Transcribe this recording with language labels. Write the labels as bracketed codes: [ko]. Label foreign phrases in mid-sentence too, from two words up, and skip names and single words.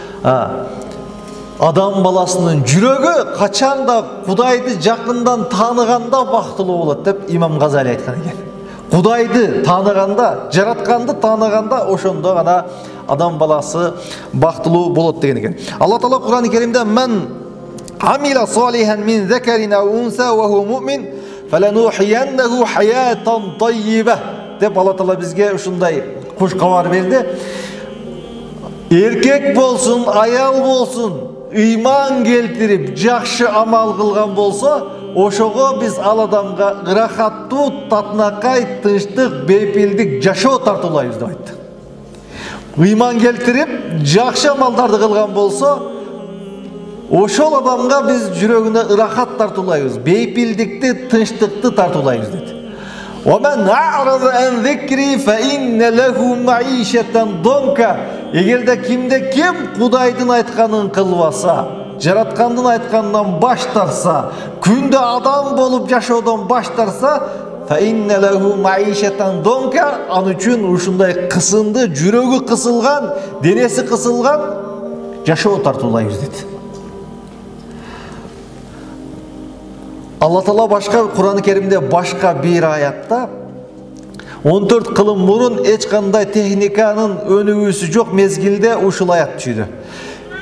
[ky] Адам баласынын жүрөгү качан да Кудайды жакындан тааныганда бактылуу болот деп Имам Газали айткан экен. Кудайды тааныганда, жаратканды тааныганда ошондо гана адам баласы бактылуу болот деген экен. Алла Таала Кур'ан-ы Керимде [ar] "من عمل صالحا من ذكر أو أنثى وهو مؤمن فلنحيينه حياة طيبة" [ky] деп Алла Таала бизге ушундай куш кабар берди. Эркек болсун, аял болсун, ыйман келтирип, жакшы амал кылган болсо, ошого биз ал адамга ырахаттуу, татынакай, тынчтык, бейпилдик жашоо тартуулайбыз деп айтты. Ыйман келтирип, жакшы амалдарды кылган болсо, ошол адамга биз жүрөгүнө ырахат тартуулайбыз, бейпилдикти, тынчтыкты тартуулайбыз деди. [ar] وَمَنْ أَعْرَضَ عَنْ ذِكْرِي فَإِنَّ لَهُ مَعِيشَةً ضَنْكَ. [ky] Эгерде кимде ким Кудайдын айтканын кылбаса, жараткандын айтканынан баш тарса, күндө адам болуп жашоодон баш тарса, [ar] فَإِنَّ لَهُ مَعِيشَةً ضَنْكَ. [ky] Ан үчүн ушундай кысынды, жүрөгү кысылган, денеси кысылган жашоо тартуулайбыз деди. Алла Таала башка Кур'ан-ы Керимде башка бир аятта 14 кылым мурун эч кандай техниканын өнүгүүсү жок мезгилде ушул аят түшүдү.